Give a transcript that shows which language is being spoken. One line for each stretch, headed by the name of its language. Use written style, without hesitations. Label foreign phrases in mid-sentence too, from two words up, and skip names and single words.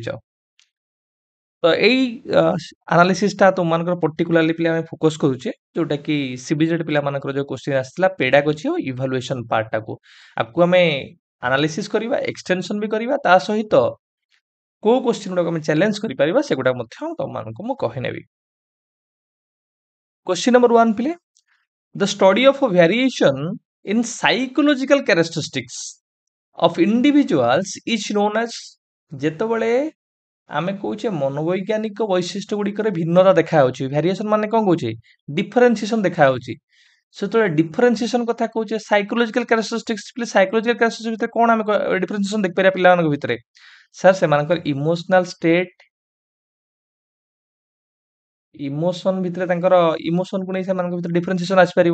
Odia: ତ ଏଇ ଆନାଲିସିସ୍ଟା ତୁମମାନଙ୍କର ପର୍ଟିକୁଲାରଲି ପିଲା ଆମେ ଫୋକସ୍ କରୁଛେ, ଯୋଉଟାକି ସିବିଜେଡ୍ ପିଲାମାନଙ୍କର ଯେଉଁ କୋଶ୍ଚିନ୍ ଆସିଥିଲା ପେଡାଗୋଜି ଓ ଇଭାଲୁଏସନ୍ ପାର୍ଟଟାକୁ, ଆକୁ ଆମେ ଆନାଲିସିସ୍ କରିବା, ଏକ୍ସଟେନସନ୍ ବି କରିବା। ତା ସହିତ କୋଉ କୋଶ୍ଚିନ୍ ଗୁଡ଼ାକ ଆମେ ଚ୍ୟାଲେଞ୍ଜ କରିପାରିବା, ସେଗୁଡ଼ା ମଧ୍ୟ ତୁମମାନଙ୍କୁ ମୁଁ କହିନେବି।
English: Question number 1 ପିଲେ, the study of a variation in psychological characteristics of individuals is known as,
Odia: ଯେତେବେଳେ ଆମେ କହୁଛେ ମନୋବୈଜ୍ଞାନିକ ବୈଶିଷ୍ଟ୍ୟ ଗୁଡ଼ିକରେ ଭିନ୍ନତା ଦେଖାଯାଉଛି, ଭ୍ୟାରିଏସନ୍ ମାନେ କ'ଣ କହୁଛେ, ଡିଫରେନ୍ସିଏସନ୍ ଦେଖାଯାଉଛି। ସେତେବେଳେ ଡିଫରେନ୍ସିଏସନ୍ କଥା କହୁଛେ,
English: psychological characteristics, psychological characteristics
Odia: ଭିତରେ କ'ଣ ଆମେ ଡିଫରେନ୍ସିଏସନ୍ ଦେଖିପାରିବା ପିଲାମାନଙ୍କ ଭିତରେ? ସାର୍, ସେମାନଙ୍କର
English: emotional state,
Odia: ଇମୋସନ ଭିତରେ ତାଙ୍କର ଇମୋସନକୁ ନେଇ ସେମାନଙ୍କ ଭିତରେ ଡିଫରେନ୍ସିଏସନ୍ ଆସିପାରିବ।